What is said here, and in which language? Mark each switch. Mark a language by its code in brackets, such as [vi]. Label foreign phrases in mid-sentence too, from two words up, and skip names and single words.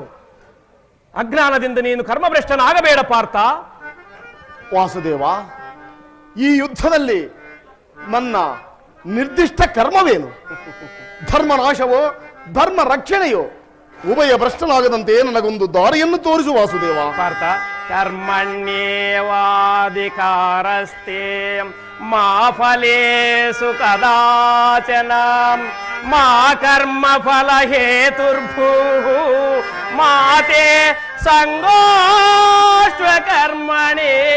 [kn] ಅಜ್ಞಾನದಿಂದ ನೀನು ಕರ್ಮಭ್ರಷ್ಟನಾಗಬೇಡ ಪಾರ್ಥ. ವಾಸುದೇವ, ಈ ಯುದ್ಧದಲ್ಲಿ ನನ್ನ ನಿರ್ದಿಷ್ಟ ಕರ್ಮವೇನು? ಧರ್ಮನಾಶವೋ ಧರ್ಮ ರಕ್ಷಣೆಯೋ? ಉಭಯ ಭ್ರಷ್ಟನಾಗದಂತೆ ನನಗೊಂದು ದಾರಿಯನ್ನು ತೋರಿಸು ವಾಸುದೇವ. [sa] ಪಾರ್ಥ, ಕರ್ಮಣ್ಯೇವಾಧಿಕಾರಸ್ತೆ ಮಾ ಫಲೇಸು ಕದಾಚನ ಮಾ ಕರ್ಮ ಫಲ ಹೇತುರ್ಭೂ ಮಾತೆ ಸಂಗೋಷ್ಠ ಕರ್ಮಣೇ.